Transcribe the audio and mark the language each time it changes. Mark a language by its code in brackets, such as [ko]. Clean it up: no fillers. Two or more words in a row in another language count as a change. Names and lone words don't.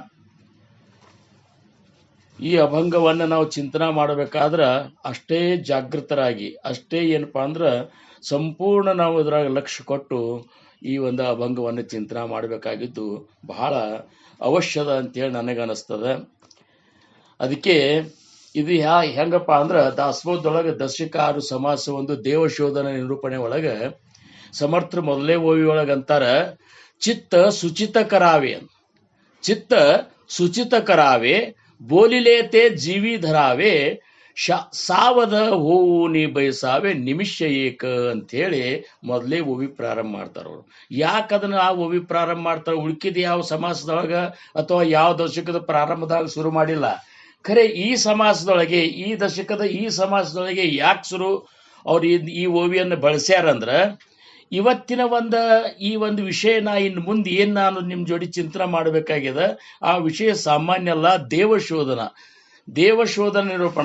[kn] ಈ ಅಭಂಗವನ್ನು ನಾವು ಚಿಂತನೆ ಮಾಡಬೇಕಾದ್ರೆ ಅಷ್ಟೇ ಜಾಗೃತರಾಗಿ, ಅಷ್ಟೇ ಏನಪ್ಪಾ ಅಂದ್ರೆ ಸಂಪೂರ್ಣ ನಾವು ಇದರಾಗ ಲಕ್ಷ್ಯ ಕೊಟ್ಟು ಈ ಒಂದು ಅಭಂಗವನ್ನು ಚಿಂತನೆ ಮಾಡಬೇಕಾಗಿದ್ದು ಬಹಳ ಅವಶ್ಯದ ಅಂತೇಳಿ ನನಗನ್ನಿಸ್ತದೆ. ಅದಕ್ಕೆ ಇದು ಹೆಂಗಪ್ಪ ಅಂದ್ರೆ ದಾಸಬೋಧದೊಳಗೆ ದಶಕಾರು ಸಮಾಸ ಒಂದು ದೇವಶೋಧನ ನಿರೂಪಣೆ ಒಳಗೆ ಸಮರ್ಥರು ಮೊದಲೇ ಓವಿ ಒಳಗೆ ಅಂತಾರ, [mr] चित्त सुचित करावे. चित्त सुचित करावे बोलिले ते जीवी धरावे सावध होऊ नी बैसावे निमिष एक [kn] ಅಂತ ಹೇಳಿ ಮೊದಲೇ ಓವಿ ಪ್ರಾರಂಭ ಮಾಡ್ತಾರ ಅವರು. ಯಾಕದನ್ನ ಆ ಓವಿ ಪ್ರಾರಂಭ ಮಾಡ್ತಾರ? ಉಳ್ಕಿದ ಯಾವ ಸಮಾಸದೊಳಗ ಅಥವಾ ಯಾವ ದಶಕದ ಪ್ರಾರಂಭದಾಗ ಶುರು ಮಾಡಿಲ್ಲ. ಖರೆ ಈ ಸಮಾಸದೊಳಗೆ, ಈ ದಶಕದ ಈ ಸಮಾಸದೊಳಗೆ ಯಾಕೆ ಅವ್ರು ಈ ಓವಿಯನ್ನು ಬಳಸ್ಯಾರಂದ್ರ, ಇವತ್ತಿನ ಈ ಒಂದು ವಿಷಯನ ಇನ್ನು ಮುಂದೆ ಏನ್ ನಾನು ನಿಮ್ ಜೋಡಿ ಚಿಂತನೆ ಮಾಡಬೇಕಾಗ್ಯದ, ಆ ವಿಷಯ ಸಾಮಾನ್ಯ ಅಲ್ಲ, ದೇವಶೋಧನ ನಿರೂಪಣ.